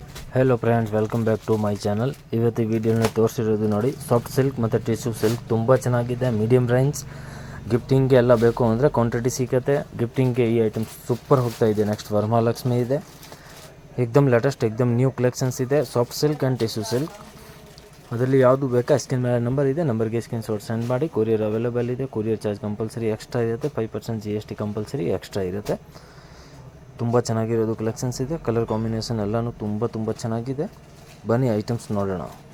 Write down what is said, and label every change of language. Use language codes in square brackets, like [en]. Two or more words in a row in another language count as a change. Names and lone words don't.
[en] Hello friends, welcome back to my channel. [kn] ಇವತ್ತಿ ವೀಡಿಯೋ ತೋರಿಸಿರೋದು ನೋಡಿ [en] soft silk [kn] ಮತ್ತೆ [en] tissue silk [kn] ತುಂಬಾ ಚೆನ್ನಾಗಿದೆ। [en] medium range gifting [kn] ಗೆ ಎಲ್ಲ ಬೇಕು ಅಂದ್ರೆ ಕ್ವಾಂಟಿಟಿ ಸಿಗುತ್ತೆ। ಗಿಫ್ಟಿಂಗ್ ಗೆ ಈ ಐಟಮ್ಸ್ ಸೂಪರ್ ಹೋಗ್ತಾ ಇದೆ। ನೆಕ್ಸ್ಟ್ ವರಮಹಾಲಕ್ಷ್ಮಿ ಇದೆ, ಎಕದಮ್ ಲೇಟೆಸ್ಟ್ ಎಕದಮ್ [en] new collections [kn] ಇದೆ। [en] soft silk and tissue silk [kn] ಅದರಲ್ಲಿ ಯಾವುದು ಬೇಕಾ ಸ್ಕ್ರೀನ್ ಮೇಲೆ ನಂಬರ್ ಇದೆ, ನಂಬರ್ಗೆ [en] screen shot send [kn] ಮಾಡಿ. [en] courier available [kn] ಇದೆ. [en] courier charge compulsory extra [kn] ಇರುತ್ತೆ. 5% GST [en] compulsory extra [kn] ಇರುತ್ತೆ. ತುಂಬ ಚೆನ್ನಾಗಿರೋದು ಕಲೆಕ್ಷನ್ಸ್ ಇದೆ. [en] colour combination [kn] ಎಲ್ಲನೂ ತುಂಬ ಚೆನ್ನಾಗಿದೆ. ಬನ್ನಿ ಐಟಮ್ಸ್ ನೋಡೋಣ.